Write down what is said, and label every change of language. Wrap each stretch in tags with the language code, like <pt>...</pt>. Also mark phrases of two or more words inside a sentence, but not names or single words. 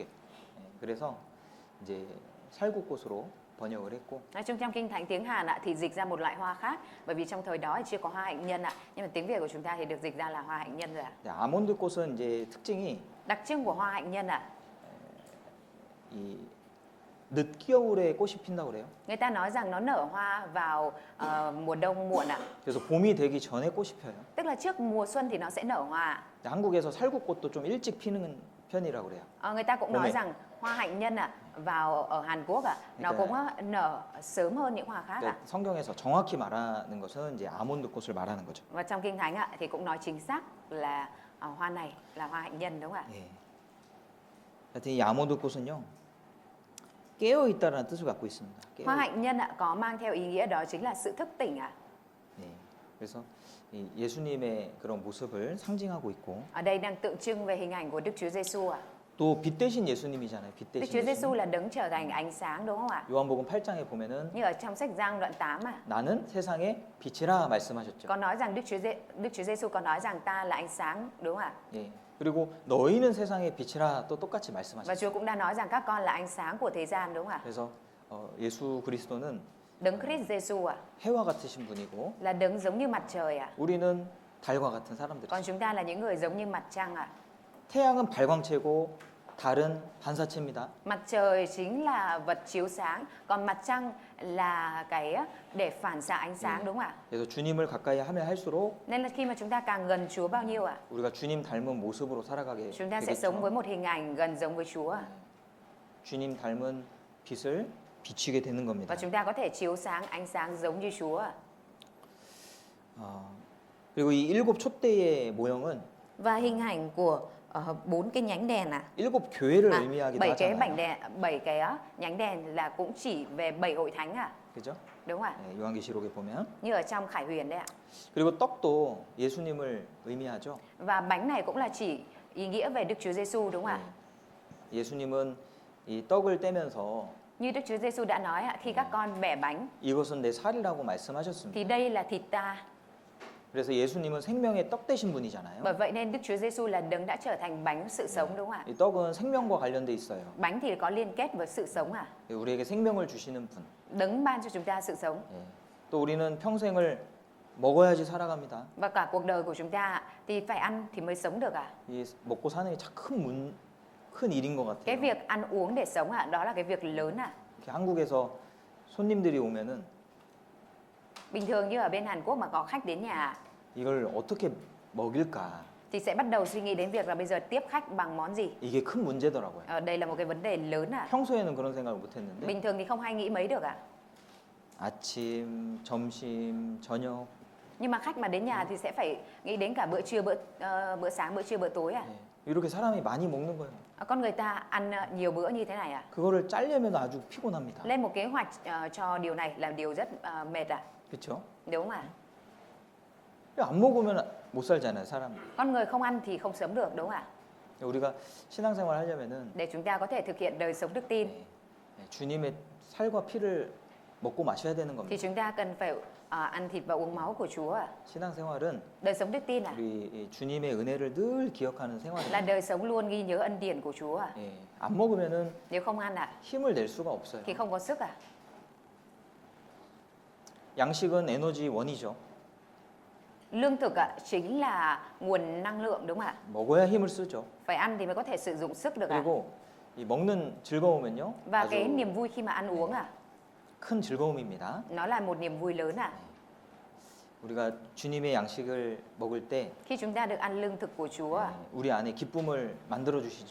<ko>그래서 이제 살구꽃으로 번역을 했고.</ko> <vi>Nói chung trong kinh thánh tiếng Hàn ạ thì dịch ra một loại hoa khác, bởi vì trong thời đó thì chưa có hoa hạnh nhân ạ, nhưng mà tiếng Việt của chúng ta thì được dịch ra là hoa hạnh nhân rồi ạ.</vi> <ko>아몬드 꽃은 이제 특징이</ko> <vi>Đặc trưng của hoa hạnh nhân ạ.</vi> <ko>이 늦겨울에 꽃이 핀다고 그래요.</ko> <vi>Người ta nói rằng nó nở hoa vào mùa đông muộn ạ.</vi> <ko>그래서 봄이 되기 전에 꽃이 펴요.</ko> <vi>Tức là trước mùa xuân thì nó sẽ nở hoa.</vi> <ko>한국에서 살구꽃도 좀 일찍 피는 편이라고 그래요.</ko> <vi>Người ta cũng nói rằng hoa hạnh nhân ạ vào ở Hàn Quốc ạ, nó cũng nở sớm hơn những hoa khác ạ.</vi> <ko>성경에서 정확히 말하는 것은 이제 아몬드 꽃을 말하는 거죠.</ko> <vi>Và trong kinh thánh ạ thì cũng nói chính xác là hoa này là hoa hạnh nhân đúng không ạ?</vi> <ko>예. 하여튼 이 아몬드 꽃은요. 깨어 있다라는 뜻을 갖고 있습니다.</ko> <vi>Hoa hạnh nhân ạ có mang theo ý nghĩa đó chính là sự thức tỉnh ạ.</vi> <ko>네. 그래서 이 예수님의 그런 모습을 상징하고 있고.</ko> <vi>Ở đây đang tượng trưng về hình ảnh của Đức Chúa Giêsu ạ.</vi> <ko>또 빛 대신 예수님이잖아요. 빛</ko> <vi>Đức</vi> <ko>대신</ko> <vi>Chúa Giêsu</vi> <ko>예수님.</ko> <vi>là đấng trở thành ánh sáng đúng không ạ?</vi> <ko>요한복음 8장에 보면은</ko> <vi>Như ở trong sách Giăng đoạn 8 ạ.</vi> <ko>나는 세상의 빛이라 말씀하셨죠.</ko> <vi>Có nói rằng Đức Chúa Giêsu có nói rằng ta là ánh sáng đúng không ạ?</vi> <ko>예. 그리고 너희는 세상의 빛이라 또 똑같이</ko> <vi>Và</vi> <ko>말씀하셨죠.</ko> <vi>Chúa cũng đã nói rằng các con là ánh sáng của thế gian đúng không ạ?</vi> <ko>그래서 예수 그리스도는</ko> <vi>Đấng Christ Giêsu ạ</vi> <ko>해와 같으신 분이고</ko> <vi>là đấng giống như mặt trời ạ.</vi> <ko>우리는 달과 같은 사람들이죠.</ko> <vi>Còn chúng ta là những người giống như mặt trăng ạ.</vi> <ko>태양은 발광체고 달은 반사체입니다.</ko> <vi>Mặt trời chính là vật chiếu sáng, còn mặt trăng là cái để phản xạ ánh sáng đúng không ạ?</vi> <ko>그래서 주님을 가까이 하면 할수록</ko> <vi>Nên là khi mà chúng ta càng gần Chúa bao nhiêu ạ?</vi> <ko>우리가 주님 닮은 모습으로 살아가게</ko> <vi>Chúng ta sẽ sống với</vi> <ko>되겠죠.</ko> <vi>một hình ảnh gần giống với Chúa ạ.</vi> <ko>주님 닮은 빛을 비추게 되는 겁니다.</ko> <vi>Và chúng ta có thể chiếu sáng ánh sáng giống như Chúa ạ.</vi> <ko>그리고 이 일곱 촛대의 모형은</ko> <vi>Và hình ảnh của 4 cái nhánh đèn ạ.</vi> <ko>일곱 교회를 의미하기도</ko> <vi>7 cái</vi> <ko>하잖아요.</ko> <vi>7 cái nhánh đèn là cũng chỉ về 7 hội thánh ạ.</vi> <ko>그죠?</ko> <vi>Đúng không ạ?</vi> <ko>네, 요한계시록에 보면.</ko> <vi>Như ở trong Khải Huyền đấy ạ.</vi> <ko>그리고 떡도 예수님을 의미하죠.</ko> <vi>Và bánh này cũng là chỉ ý nghĩa về Đức Chúa Giêsu đúng không ạ?</vi> <ko>예수님은 이 떡을 떼면서</ko> <vi>Như Đức Chúa Giêsu đã nói ạ, khi các con bẻ bánh</vi> <ko>이것은 내 살이라고 말씀하셨습니다.</ko> <vi>thì đây là thịt ta.</vi> <ko>그래서 예수님은 생명의 떡 되신 분이잖아요.</ko> <vi>Bởi vậy nên Đức Chúa Giêsu là đấng đã trở thành bánh sự sống đúng không ạ?</vi> <ko>이 떡은 생명과 관련돼 있어요.</ko> <vi>Bánh thì có liên kết với sự sống à?</vi> <ko>우리에게 생명을 주시는 분.</ko> <vi>Đấng ban cho chúng ta sự sống.</vi> <ko>예.</ko> <vi>또 우리는 평생을 먹어야지 살아갑니다. Và cả cuộc đời của chúng ta thì phải ăn thì mới sống được à?</vi> <ko>이 먹고 사는 게 참 큰 일인 것</ko> <vi>Cái</vi> <ko>같아요.</ko> <vi>việc ăn uống để sống ạ, đó là cái việc lớn à?</vi> <ko>이렇게 한국에서 손님들이 오면은</ko> <vi>Bình thường như ở bên Hàn Quốc mà có khách đến nhà</vi> <ko>이걸 어떻게 먹일까?</ko> <vi>thì sẽ bắt đầu suy nghĩ đến việc là bây giờ tiếp khách bằng món gì.</vi> <ko>이게 큰 문제더라고요.</ko> <vi>Đây là một cái vấn đề lớn à?</vi> <ko>평소에는 그런 생각을 못 했는데</ko> <vi>Bình thường thì không hay nghĩ mấy được ạ.</vi> <ko>아침, 점심, 저녁</ko> <vi>Nhưng mà khách mà đến nhà thì sẽ phải nghĩ đến cả bữa trưa, bữa sáng, bữa trưa, bữa tối à?</vi> <ko>예. 이렇게 사람이 많이 먹는 거예요.</ko> <vi>Con người ta ăn nhiều bữa như thế này à?</vi> <ko>그거를 짜려면 아주 피곤합니다.</ko> <vi>Lên một kế hoạch cho điều này là điều rất mệt à?</vi> <ko>그렇죠?</ko> <vi>Đúng không ạ?</vi> <ko>안 먹으면 못 살잖아요, 사람.</ko> <vi>Con người không ăn thì không sống được đúng không ạ?</vi> <ko>우리가 신앙생활 하려면은</ko> <vi>Để chúng ta có thể thực hiện đời sống đức tin</vi> <ko>주님의 살과 피를 먹고 마셔야 되는 겁니다.</ko> <vi>thì chúng ta cần phải ăn thịt và uống máu của Chúa à?</vi> <ko>신앙생활은</ko> <vi>Đời sống đức tin à?</vi> <ko>우리 이 주님의 은혜를 늘 기억하는</ko> <vi>Là</vi> <ko>생활입니다.</ko> <vi>đời sống luôn ghi nhớ ân điển của Chúa à?</vi> <ko>예, 안 먹으면은</ko> <vi>Nếu không ăn à</vi> <ko>힘을 낼 수가 없어요.</ko> <vi>thì không có sức à?</vi> <ko>양식은 에너지 원이죠.</ko> <vi>Lương thực ạ chính là nguồn năng lượng đúng không ạ?</vi> <ko>먹어야 힘을 쓰죠.</ko> <vi>Phải ăn thì mới có thể sử dụng sức được ạ.</vi> <ko>그리고 이 먹는 즐거움은요,</ko> <vi>Và cái</vi> <ko>아주</ko> <vi>niềm vui khi mà ăn uống à,</vi> <ko>큰 즐거움입니다.</ko> <vi>nó là một niềm vui lớn ạ.</vi> <ko>우리가 주님의 양식을 먹을 때</ko> <vi>Khi chúng ta được ăn lương thực của Chúa ạ,</vi> <ko>우리 안에 기쁨을 만들어 주시죠.</ko>